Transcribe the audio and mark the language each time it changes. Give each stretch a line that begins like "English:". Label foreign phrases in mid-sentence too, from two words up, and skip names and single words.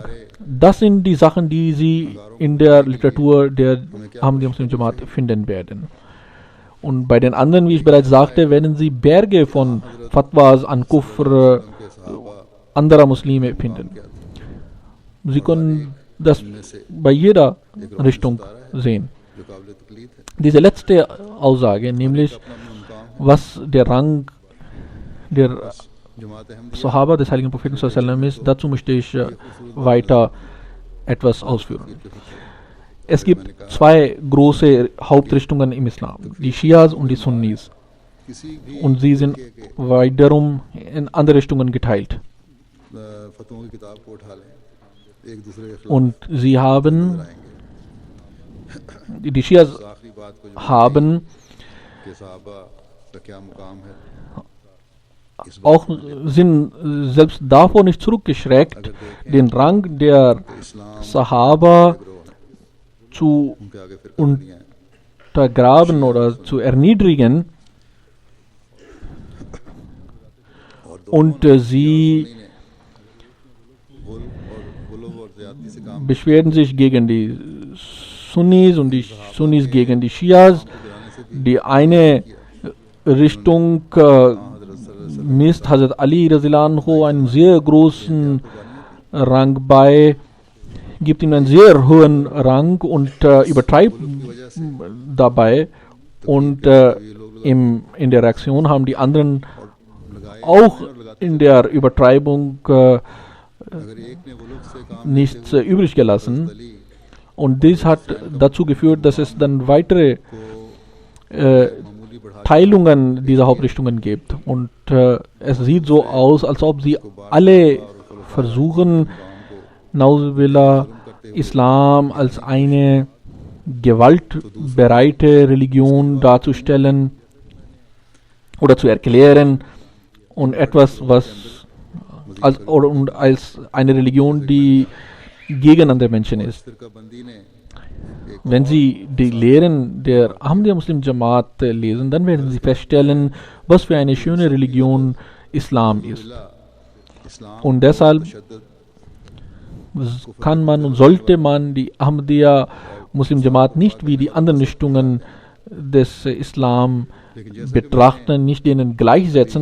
German: Das sind die Sachen, die Sie in der Literatur der Ahmadiyya Muslim Jamaat finden werden. Und bei den anderen, wie ich bereits sagte, werden Sie Berge von Fatwas an Kufr anderer Muslime finden. Sie können das bei jeder Richtung sehen.
Urdu: جو قابل تکلیف ہے
German: Diese letzte Aussage, nämlich
Urdu: اپنا مقام
German: was der Rang der
Urdu: جماعت احمدیہ
German: Sahaba des heiligen Propheten
Arabic: صلى الله عليه وسلم
German: ist. Dazu möchte ich weiter etwas ausführen. Es gibt zwei große Hauptrichtungen im Islam, die Shias und die Sunnis.
Urdu: کسی بھی
German: Und sie sind wiederum in andere Richtungen geteilt.
Urdu: فتووں کی کتاب کو اٹھا لیں ایک دوسرے کے خلاف
German: Und sie haben,
Urdu: آئیں گے
German: die Shias
Urdu: آخری بات کو جو
German: haben
Urdu: کہ صحابہ کا کیا مقام ہے اس بات
German: auch sind selbst davor nicht zurückgeschreckt, den Rang der
Urdu: کو اسلام
German: Sahaba zu
Urdu: ان کے آگے پھر
German: und
Urdu: نہیں ہے
German: untergraben oder zu erniedrigen.
Urdu: اور
German: Und sie
Urdu: غلو اور زیادتی سے کام
German: beschwerden sich gegen die Sunnis und die Sunnis gegen die Shias.
Urdu: گرانے سے
German: Die eine Richtung misst Hazrat Ali
Arabic: رضي الله عنه
German: einen sehr großen Rang bei, gibt ihm einen sehr hohen Rang und übertreibt dabei. Und in der Reaktion haben die anderen
Urdu: لگائے
German: auch in der Übertreibung
Urdu: اگر ایک نے غلو سے کام
German: nichts übrig gelassen.
Urdu: علی
German: Und dies hat dazu geführt, dass es dann weitere
Urdu: کو معمولی بڑھا
German: Teilungen dieser Hauptrichtungen gibt. Und es sieht so aus, als ob sie alle versuchen, Nauzubillah, Islam als eine gewaltbereite Religion darzustellen oder zu erklären und etwas, was als eine Religion, die gegen andere Menschen ist.
Urdu: فرقہ بندی نے ایک
German: Wenn Sie die Lehren der Ahmadiyya Muslim Jamaat lesen, dann werden Sie feststellen, was für eine schöne Religion Islam ist.
Urdu: اسلام
German: Und deshalb
Urdu: تشدد
German: kann man und sollte man die Ahmadiyya Muslim Jamaat nicht wie die anderen Richtungen des Islam betrachten, nicht denen gleichsetzen.